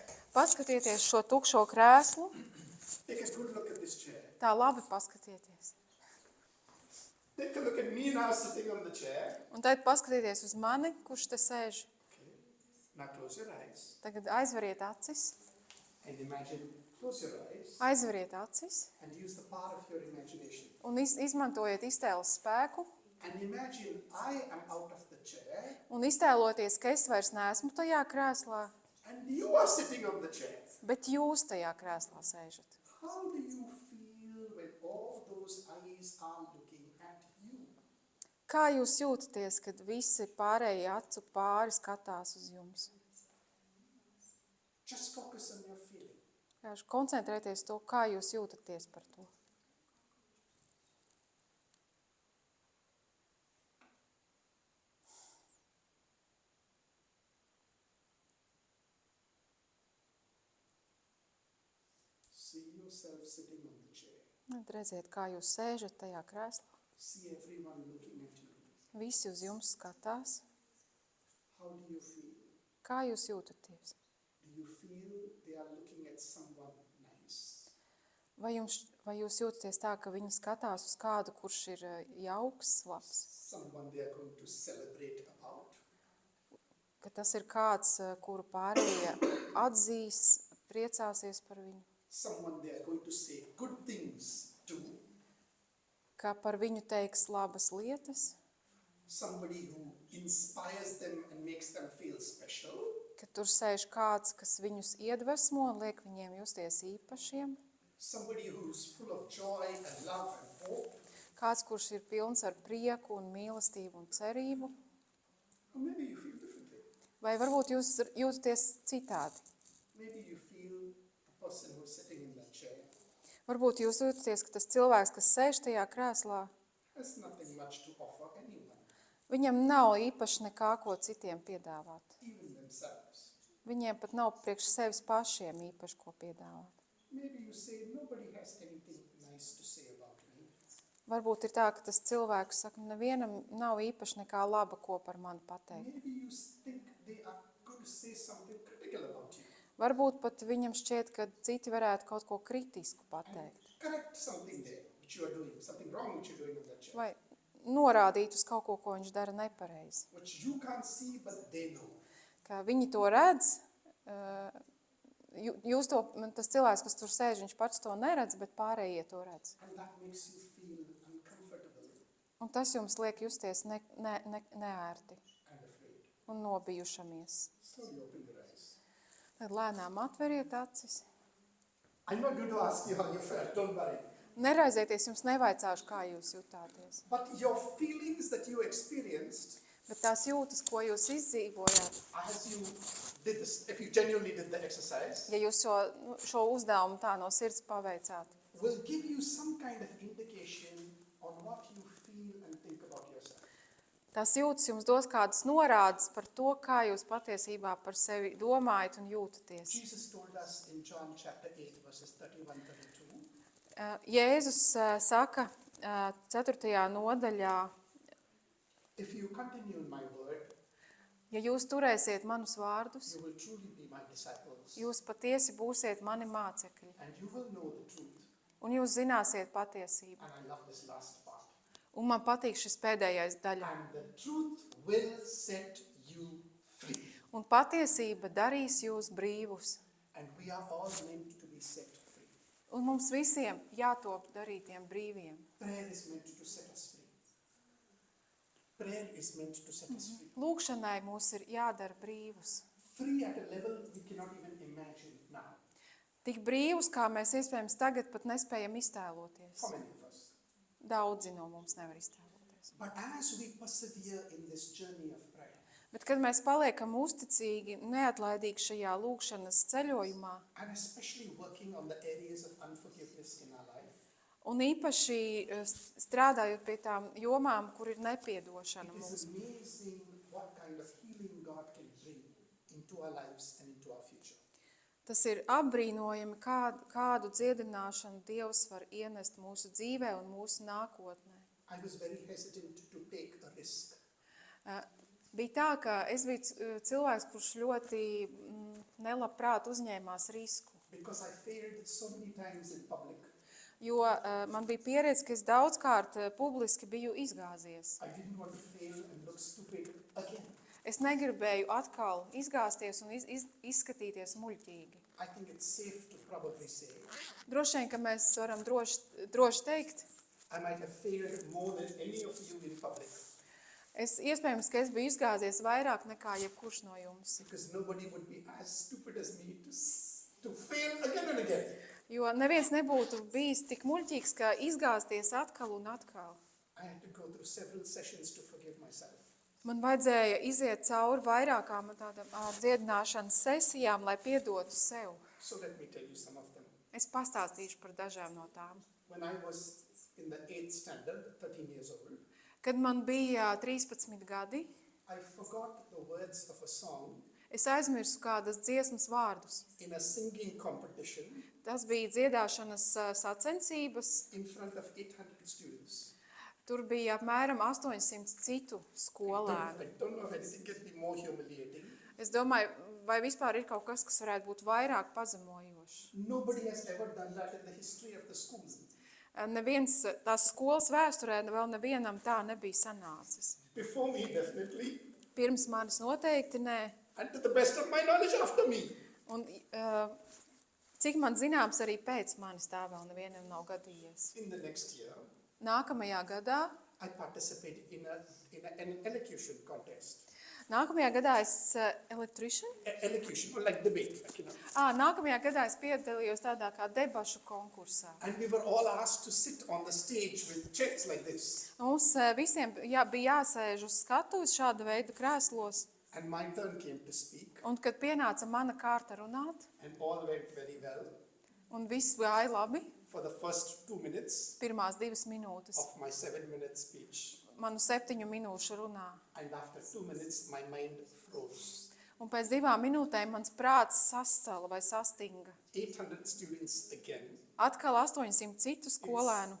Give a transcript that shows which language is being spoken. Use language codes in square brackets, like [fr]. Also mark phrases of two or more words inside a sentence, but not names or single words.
[lv] Paskatieties šo tukšo krēslu, [en] Take a good look at this chair. [lv] tā labi paskatieties. [en] Take a look at me now sitting on the chair. [lv] Un tad paskatieties uz mani, kurš te sēž. [en] Okay. Now close your eyes [lv] Tagad aizveriet acis, [en] and imagine, close your eyes [lv] aizveriet acis [en] and use the power of your imagination. [lv] un izmantojiet iztēles spēku [en] And imagine I am out of the chair [lv] un iztēloties, ka es vairs neesmu tajā krēslā, [en] and you are sitting on the chair. [lv] bet jūs tajā krēslā sēžat. [en] How do you feel when all those eyes are looking at you? [lv] Kā jūs jūtaties, kad visi pārējie acu pāri skatās uz jums? [en] Just focus on your feeling. [lv] Vienkārši koncentrēties to, kā jūs jūtaties par to. [en] See yourself sitting on the chair. [lv] Tad redziet, kā jūs sēžat tajā krēslā. [en] See everyone looking at you. [lv] Visi uz jums skatās. [en] How do you feel? [lv] Kā jūs jūtaties? [en] Do you feel they are looking at someone nice? [lv] Vai jūs jūtaties tā, ka viņi skatās uz kādu, kurš ir jauks, labs? [en] Someone they are going to celebrate about? [lv] Ka tas ir kāds, kuru pārējie atzīs, priecāsies par viņu? [en] Someone they are going to say good things to? [lv] Ka par viņu teiks labas lietas? [en] Somebody who inspires them and makes them feel special? [lv] Ka tur sēž kāds, kas viņus iedvesmo un liek viņiem justies īpašiem? [en] Somebody who's full of joy and love and hope? [lv] Kāds, kurš ir pilns ar prieku un mīlestību un cerību? [en] Or maybe you feel differently. [lv] Vai varbūt jūs jūtaties citādi? [en] Maybe you feel the person who's sitting in that chair [lv] Varbūt jūs jūtaties, ka tas cilvēks, kas sēž tajā krēslā, [en] has nothing much to offer anyone, [lv] viņam nav īpaši nekā, ko citiem piedāvāt. [en] even themselves. [lv] Viņiem pat nav priekš sevis pašiem īpaši, ko piedāvāt. [en] Maybe you say nobody has anything nice to say about me. [lv] Varbūt ir tā, ka tas cilvēks saka, nevienam nav īpaši nekā laba, ko par mani pateikt. [en] Maybe you think they are going to say something critical about you. [lv] Varbūt pat viņam šķiet, ka citi varētu kaut ko kritisku pateikt. [en] Correct something there which you are doing, something wrong which you're doing in that chair, [lv] Vai norādīt uz kaut ko, ko viņš dara nepareizi. [en] which you can't see but they know. [lv] Ka viņi to redz, tas cilvēks, kas tur sēž, viņš pats to neredz, bet pārējie to redz. [en] And that makes you feel uncomfortable [lv] Un tas jums liek justies neērti [en] and afraid. [lv] un nobijušamies. [en] Slowly open your eyes. [lv] Tad lēnām atveriet acis. [en] I'm not going to ask you how you felt, don't worry. [lv] Neraizieties, jums nevaicāšu, kā jūs jutāties. [en] But your feelings that you experienced [lv] Bet tās jūtas, ko jūs izdzīvojāt, [en] as you did this, if you genuinely did the exercise, [lv] ja jūs šo uzdevumu tā no sirds paveicāt, [en] will give you some kind of indication on what you feel and think about yourself. [lv] tās jūtas jums dos kādas norādes par to, kā jūs patiesībā par sevi domājat un jūtaties. [en] Jesus told us in John chapter 8, verses 31-32, [lv] Jēzus saka 4. nodaļā, [en] if you continue in my word, [lv] ja jūs turēsiet manus vārdus, [en] you will truly be my disciples, [lv] jūs patiesi būsiet mani mācekļi, [en] and you will know the truth. [lv] un jūs zināsiet patiesību. [en] And I love this last part. [lv] Un man patīk šis pēdējais daļa. [en] And the truth will set you free. [lv] Un patiesība darīs jūs brīvus. [en] And we are all meant to be set free. [lv] Un mums visiem jātop darītiem brīviem. [en] Prayer is meant to set us free. Prayer is meant to set us free. [lv] Lūkšanai mūs ir jādara brīvus. [en] Free at a level we cannot even imagine now. [lv] Tik brīvus, kā mēs iespējams tagad pat nespējam iztēloties. [en] For many of us. [lv] Daudzi no mums nevar iztēloties. [en] But as we persevere in this journey of prayer, [lv] Bet, kad mēs paliekam uzticīgi, neatlaidīgi šajā lūkšanas ceļojumā, [en] and especially working on the areas of unforgiveness in our life, [lv] un īpaši strādājot pie tām jomām, kur ir nepiedošana [en] it [lv] mums, [en] is amazing what kind of healing God can bring into our lives and into our future. [lv] tas ir apbrīnojami, kādu dziedināšanu Dievs var ienest mūsu dzīvē un mūsu nākotnē. [en] I was very hesitant to take a risk. [lv] Bija tā, ka es biju cilvēks, kurš ļoti nelabprāt uzņēmās risku. [en] Because I failed so many times in public. [lv] Jo man bija pieredze, ka es daudzkārt publiski biju izgāzies. [en] I didn't want to fail and look stupid again. [lv] Es negribēju atkal izgāzties un izskatīties muļķīgi. [en] I think it's safe to probably say [lv] Droši vien, ka mēs varam droši teikt, [en] I might have failed more than any of you in public. [lv] Iespējams, ka es biju izgāzies vairāk nekā jebkurš no jums. [en] Because nobody would be as stupid as me to fail again and again. [lv] Jo neviens nebūtu bijis tik muļķīgs, ka izgāzties atkal un atkal. [en] I had to go through several sessions to forgive myself. [lv] Man vajadzēja iziet cauri vairākām tādām dziedināšanas sesijām, lai piedotu sev. [en] So let me tell you some of them. [lv] Es pastāstīšu par dažām no tām. [en] When I was in the 8th standard, 13 years old, [lv] Kad man bija 13 gadi, [en] I forgot the words of a song [lv] es aizmirsu kādas dziesmas vārdus. [en] in a singing competition [lv] Tas bija dziedāšanas sacensības [en] in front of 800 students. [lv] Tur bija apmēram 800 citu skolēnu. [en] I don't know if anything can be more humiliating. [lv] Es domāju, vai vispār ir kaut kas, kas varētu būt vairāk pazemojošs. [en] Nobody has ever done that in the history of the school. [lv] Neviens tās skolas vēsturē vēl nevienam tā nebija sanācis. [en] Before me, definitely, [lv] Pirms manis noteikti nē. [en] and to the best of my knowledge, after me. [lv] Un cik man zināms, arī pēc manis tā vēl nevienam nav gadījies. [en] In the next year, [lv] Nākamajā gadā [en] I participated in an elocution contest. [lv] Nākamajā gadā es electrician? [en] Elocution, or like debate, like, [lv] Nākamajā gadā es piedalījos tādā kā debašu konkursā. [en] And we were all asked to sit on the stage with chairs like this. [lv] Mums visiem bija jāsēž uz skatuves šāda veida krēslos. [en] And my turn came to speak, [lv] Un kad pienāca mana kārta runāt, [en] and all went very well [lv] un viss gāja labi, [en] for the first 2 minutes [lv] pirmās 2 minūtes [en] of my 7-minute speech. [lv] manu 7 minūšu runā. [en] And after 2 minutes, my mind froze. [lv] Un pēc 2 minūtēm mans prāts sascala vai sastinga. [en] 800 students again. [lv] Atkal 800 citu skolēnu.